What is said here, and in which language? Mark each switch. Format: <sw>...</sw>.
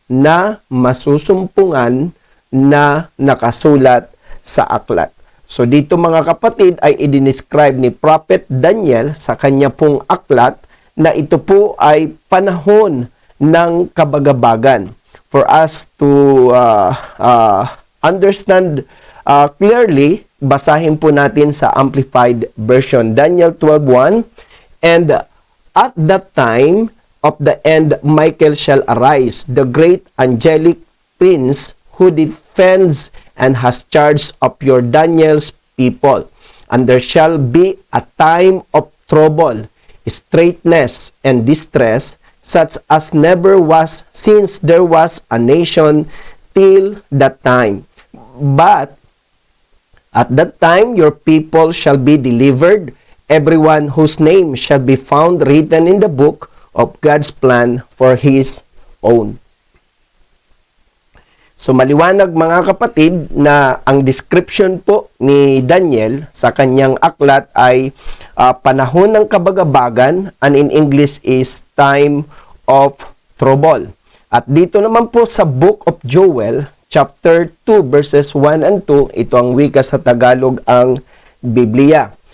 <tl>na masusumpungan na nakasulat sa aklat. So dito mga kapatid ay i-describe ni Prophet Daniel sa kanya pong aklat na ito po ay panahon ng kabagabagan.</tl> <en>For us to understand clearly,</en> <tl>basahin po natin sa</tl> <en>Amplified Version, Daniel 12:1, "And at that time of the end, Michael shall arise, the great angelic prince who defends and has charge of your Daniel's people. And there shall be a time of trouble, straitness, and distress, such as never was since there was a nation till that time. But at that time your people shall be delivered, everyone whose name shall be found written in the book of God's plan for his own."</en> <tl>So maliwanag mga kapatid na ang description po ni Daniel sa kanyang aklat ay panahon ng kabagabagan,</tl> <en>and in English is time of trouble.</en> <tl>At dito naman po sa Book of Joel, chapter 2 verses 1 and 2, ito ang wika sa Tagalog ang Biblia.</tl>